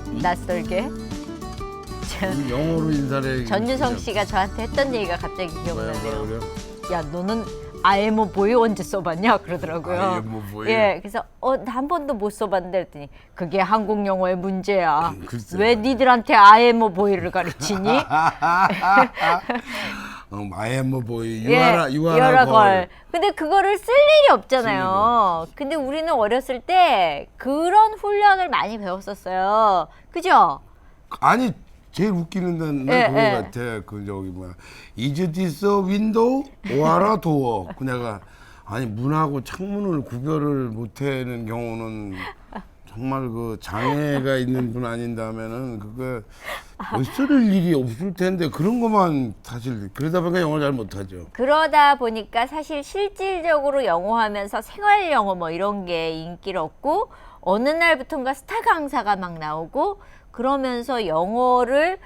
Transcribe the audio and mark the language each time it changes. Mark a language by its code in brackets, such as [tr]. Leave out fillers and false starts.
[ko] 낯설게. 영어로 인사를. 전유성 씨가 저한테 했던 얘기가 갑자기 기억나네요. 뭐예요? 야, 너는 [en] I am a boy [ko] 언제 써봤냐 그러더라고요. [en] I am a boy. [ko] 예, 그래서 나 한 번도 못 써봤는데 했더니 그게 한국 영어의 문제야. 글쎄 왜 말이야. 니들한테 [en] I am a boy [ko] 를 가르치니? [en] I am a boy. You [ko] 예, [en] are a girl. [ko] 근데 그거를 쓸 일이 없잖아요. 근데 우리는 어렸을 때 그런 훈련을 많이 배웠었어요. 그죠? 아니 제일 웃기는 데는 예, 그거 예. 같아. 그 저기 뭐야. [en] Is this a window or a door? [ko] 그녀가 아니 문하고 창문을 구별을 못하는 경우는 정말 그 장애가 있는 분 아닌다면은 그거 쓸 일이 없을 텐데 그런 것만 사실 그러다 보니까 영어 잘 못하죠. 그러다 보니까 사실 실질적으로 영어 하면서 생활 영어 뭐 이런 게 인기를 얻고 어느 날부턴가 스타 강사가 막 나오고 그러면서 영어를